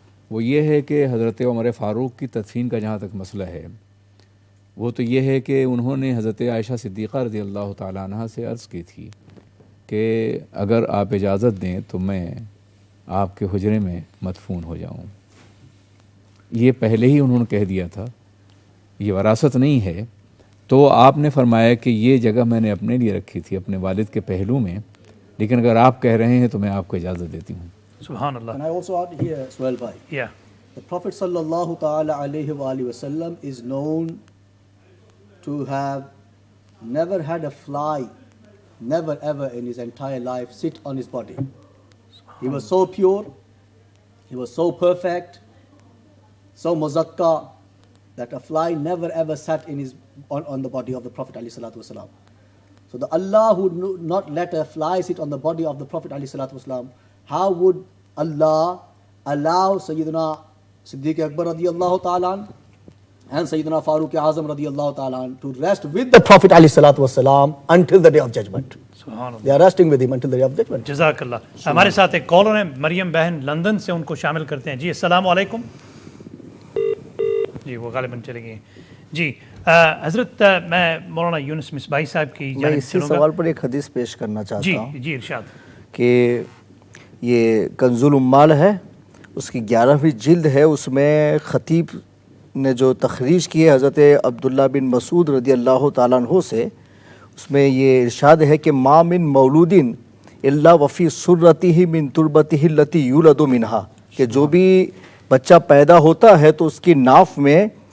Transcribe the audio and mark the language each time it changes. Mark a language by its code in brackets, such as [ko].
[ur] وہ یہ ہے کہ حضرت عمر فاروق کی تدفین کا جہاں تک مسئلہ ہے، وہ تو یہ ہے کہ انہوں نے حضرت عائشہ صدیقہ رضی اللہ تعالیٰ عنہ سے عرض کی تھی کہ اگر آپ اجازت دیں تو میں آپ کے حجرے میں مدفون ہو جاؤں۔ یہ پہلے ہی انہوں نے کہہ دیا تھا، یہ وراثت نہیں ہے، تو آپ نے فرمایا کہ یہ جگہ میں نے اپنے لیے رکھی تھی اپنے والد کے پہلو میں، لیکن اگر آپ کہہ رہے ہیں تو میں آپ کو اجازت دیتی ہوں۔ سبحان اللہ۔ [en] Can I also add here, Suhail bhai? Yeah. The Prophet sallallahu ta'ala alayhi wa alihi wasallam is known to have never had a fly, never ever in his entire life sit on his body. He was so pure, he was so perfect, so muzakka, that a fly never ever sat in on the body of the Prophet alayhi salatu wasalam. So the Allah would not let a fly sit on the body of the Prophet alayhi salatu wasalam. How would Allah allow Sayyidina Siddiq Akbar radiyallahu ta'ala and Sayyidina Faruq Azam radiyallahu ta'ala to rest with the Prophet alayhi salatu wasalam until the day of judgment? They are resting with him until the day of judgment. [ur] جزاک اللہ۔ ہمارے ساتھ ایک collar ہیں مریم بہن London سے، ان کو شامل کرتے ہیں۔ جی السلام علیکم۔ جی وہ غالباً چلے گئے۔ جی حضرت میں مولانا یونس مصباحی صاحب کی میں اسی سوال پر ایک حدیث پیش کرنا چاہتا ہوں۔ جی ارشاد۔ کہ یہ کنز العمال ہے، اس کی 11ویں جلد ہے، اس میں خطیب نے جو تخریج کی ہے حضرت عبداللہ بن مسعود رضی اللہ تعالیٰ عنہ سے، اس میں یہ ارشاد ہے کہ [ar] ما من مولود الا وفی سرتہ من تربتہ التی یولد منہا، [ur] کہ جو بھی بچہ پیدا ہوتا ہے تو اس کی ناف میں